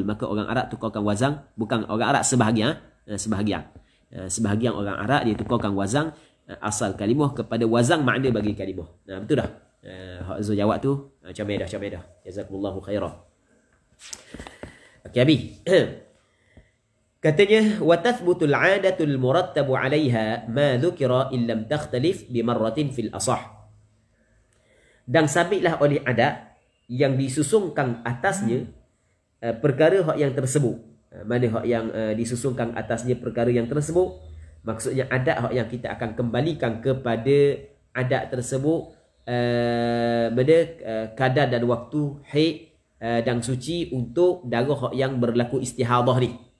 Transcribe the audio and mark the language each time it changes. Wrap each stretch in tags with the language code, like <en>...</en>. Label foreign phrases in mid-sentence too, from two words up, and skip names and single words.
<ms>Maka orang Arab tukarkan wazan, bukan orang Arab sebahagian orang Arab dia tukarkan wazan asal kalimah kepada wazan makna bagi kalimah. Betul dah. Hak Zul jawab tu comel dah.</ms> <ar>جزاكم الله خيرا.</ar> <ms>Okey, Abi. Katanya</ms> <ar>وتثبت العادة المرتب عليها ما ذكر إن لم تختلف بمرة في الأصح.</ar> <ms>Dan sabitlah oleh adat yang disusunkan atasnya perkara hak yang tersebut. Mana hak yang disusunkan atasnya perkara yang tersebut, maksudnya adat hak yang kita akan kembalikan kepada adat tersebut kadar dan waktu haid dan suci untuk darah hak yang berlaku istihadah ni.</ms>